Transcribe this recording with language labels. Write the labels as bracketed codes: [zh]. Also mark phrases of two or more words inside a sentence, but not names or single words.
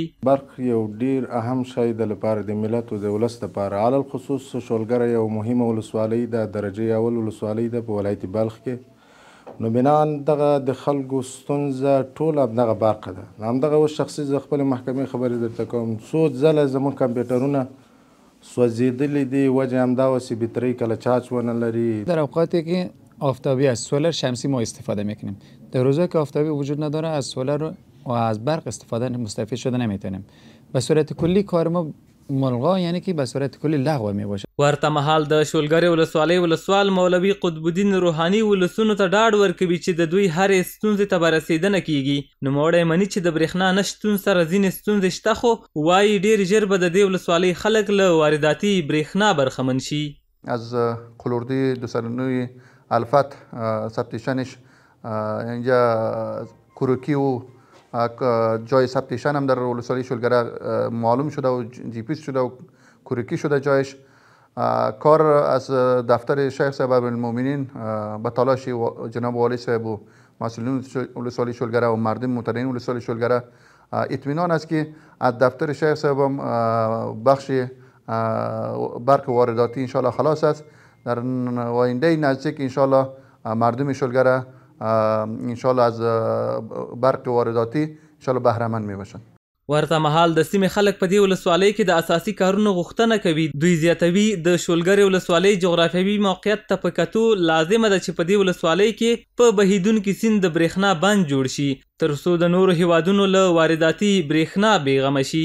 [ps] برق یو ډیر اهم شی د لپاره د ملت او د ولس لپاره، علل خصوص شولګره یو مهمه ولسوالۍ ده، درجه اول ولسوالۍ ده په ولایت بلخ کې. نو بنان دغه د خلکو ستونزه ټول همدغه برق ده. همدغه اوس شخصي زه خپل محکمې خبرې درته کوم، څو ځله زموږ کمپیوټرونه سوځېدلي دي، وجه همدا و چې بطرۍ کله چارج ونه لري. [fa] در اوقاتی که آفتابی از سولر شمسی ما استفاده میکنیم، در روزایی که آفتابی وجود نداره از سولر و از برق استفاده مستفید شده نمیتونیم. به صورت کلی کار ما ملغا، یعنی که به صورت کلی لغو می باشه. [ps] ورته مهال د شولګرې ولسوالۍ ولسوال مولوي قطب الدین روحاني ولسونو ته ډاډ ورکوي چې د دوی هرې ستونزې ته به رسېدنه کیږي. نوموړی مني چې د برېښنا نشتون سره ځینې ستونزې شته، خو وایي ډېر ژر به د دې ولسوالۍ خلک له وارداتي برېښنا برخمن شي. [fa] از قلوردی 209 الفت ثبت شنش اینجا کروکی و جای ثبت شن هم در ولسوالی شولګره معلوم شده و جیپیس شده و کروکی شده جایش. کار از دفتر شیخ صاحب المؤمنین به تلاش جناب والی صاحب و مسئولین ولسوالی شولګره و مردم متدین ولسوالی شولګره اطمینان است که از دفتر شیخ صاحب هم بخش برق وارداتی انشالله خلاص است. در آینده نزدیک انشالله مردم شولګره انشالله از برق وارداتی انشالله بهره مند می باشند. [ps] ورته مهال د سیمې خلک په دې ولسوالۍ کې د اساسي کارونو غوښتنه کوي. دوی زیاتوي د شولګرې ولسوالۍ جغرافیوي موقعیت ته په کتو لازمه ده چې په دې ولسوالۍ کې په بهیدونکي سیند د برېښنا بند جوړ شي تر څو د نورو هیوادونو له وارداتي برېښنا بېغمه شي.